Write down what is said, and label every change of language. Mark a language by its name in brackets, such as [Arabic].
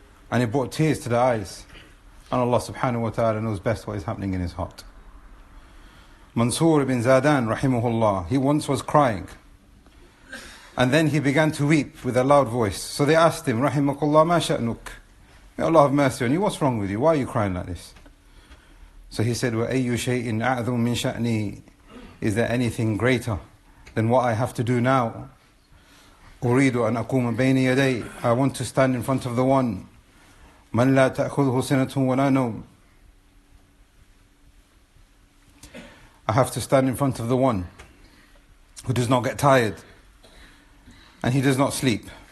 [English] And it brought tears to the eyes. And Allah subhanahu wa ta'ala knows best what is happening in his heart. Mansur ibn Zadan, rahimahullah, he once was crying. And then he began to weep with a loud voice. So they asked him, [Arabic] Rahimakullah, ma sha'nuk? [English] May Allah have mercy on you. What's wrong with you? Why are you crying like this? So he said, [Arabic] وَأَيُّ شَيْءٍ أَعْظُمْ مِنْ شَأْنِي? [English] Is there anything greater than what I have to do now? [Arabic] أُرِيدُ أَنْ أَقُومَ بَيْنِ يَدَيْ, [English] I want to stand in front of the one. [Arabic] مَنْ لَا تَأْخُذْهُ سِنَةٌ وَلَا نَوْمٌ. [English] I have to stand in front of the one who does not get tired and he does not sleep.